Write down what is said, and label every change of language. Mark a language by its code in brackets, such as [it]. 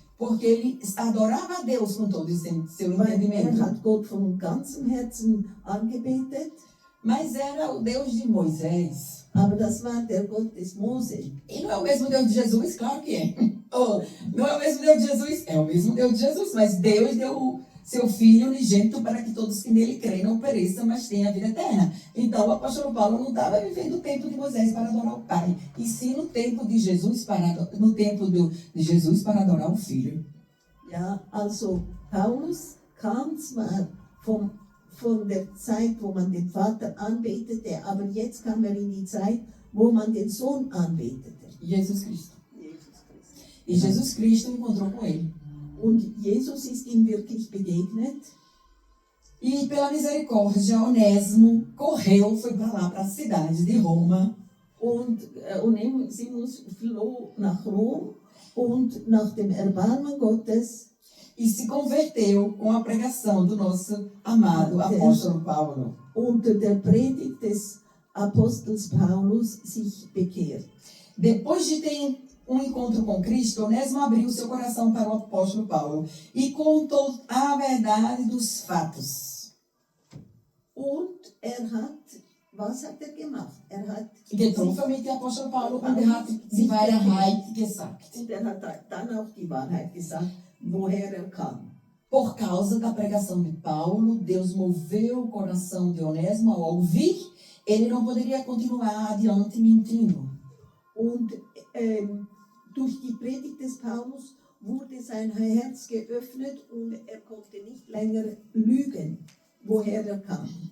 [pt] Porque ele adorava a Deus com todo seu [de] Weil [pt] entendimento. [de] hat Gott von ganzem Herzen angebetet, [pt] Mas era o Deus de Moisés. [de] aber das war der Gott des Mose. [pt] E não é o mesmo Deus de Jesus? Claro que é. Oh, não é o mesmo Deus de Jesus? É o mesmo Deus de Jesus. Mas Deus deu o seu Filho unigênito para que todos que nele creem não pereçam, mas tenham a vida eterna. Então o apóstolo Paulo não estava vivendo o tempo de Moisés para adorar o Pai, e sim no tempo de Jesus de Jesus para adorar o Filho. [de] Ja, also Paulus kam zwar von der Zeit, wo man den Vater anbetete, aber jetzt kam in die Zeit, wo man den Sohn anbetete. [pt] Jesus Cristo. [de] Jesus Christus. [pt] E Jesus Cristo encontrou com ele. [de] Und Jesus ist ihm wirklich begegnet. [pt] E pela misericórdia, Onésimo correu, foi para lá, para a cidade de Roma. [de] Und Onesimus floh nach Rom und nach dem Erbarmen Gottes [pt] E se converteu com a pregação do nosso amado apóstolo Paulo. [de] unter der Predigt des Apostels Paulus sich bekehrt. [pt] Depois de ter um encontro com Cristo, Onésimo abriu seu coração para o apóstolo Paulo e contou a verdade dos fatos. [de] Und was hat er gemacht? Er hat Getroffen der Apostol Paulo und hat die Wahrheit gesagt. Und er hat dann auch die Wahrheit gesagt, woher er kam. [pt] Por causa da pregação de Paulo, Deus moveu o coração de Onésimo ao ouvir. Ele não poderia continuar adiante mentindo. [de] Und durch die Predigt des Paulus wurde sein Herz geöffnet und er konnte nicht länger lügen, woher er kam.